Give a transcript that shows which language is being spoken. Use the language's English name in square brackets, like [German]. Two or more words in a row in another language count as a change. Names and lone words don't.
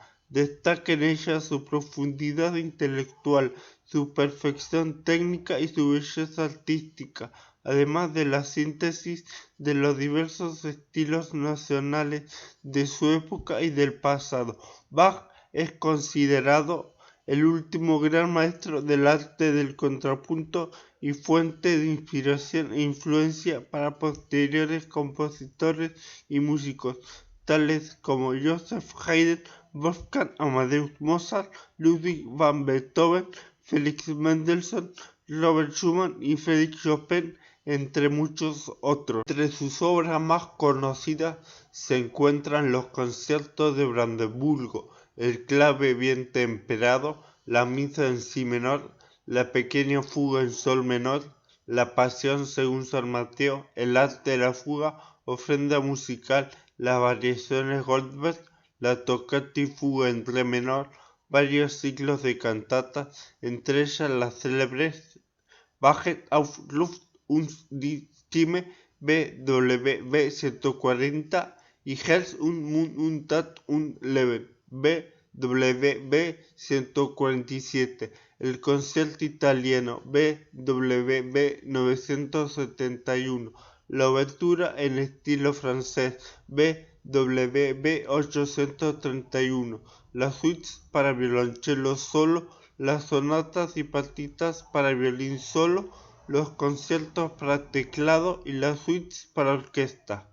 [Spanish] Destaca en ella su profundidad intelectual, su perfección técnica y su belleza artística, además de la síntesis de los diversos estilos nacionales de su época y del pasado. Bach es considerado el último gran maestro del arte del contrapunto y fuente de inspiración e influencia para posteriores compositores y músicos, tales como Joseph Haydn, Wolfgang Amadeus Mozart, Ludwig van Beethoven, Felix Mendelssohn, Robert Schumann y Frédéric Chopin, entre muchos otros. Entre sus obras más conocidas se encuentran los conciertos de Brandeburgo, el clave bien temperado, la misa en si menor, la pequeña fuga en sol menor, la pasión según San Mateo, el arte de la fuga, ofrenda musical, las variaciones Goldberg, la toccata y fuga en re menor, varios ciclos de cantatas, entre ellas las célebres Wacht auf Luft und die Stimme BWV 140 y Herz und Mund und Tat und Leben BWV 147, el concierto italiano BWV 971, la obertura en estilo francés BWV 831, las suites para violonchelo solo, las sonatas y partitas para violín solo, los conciertos para teclado y las suites para orquesta.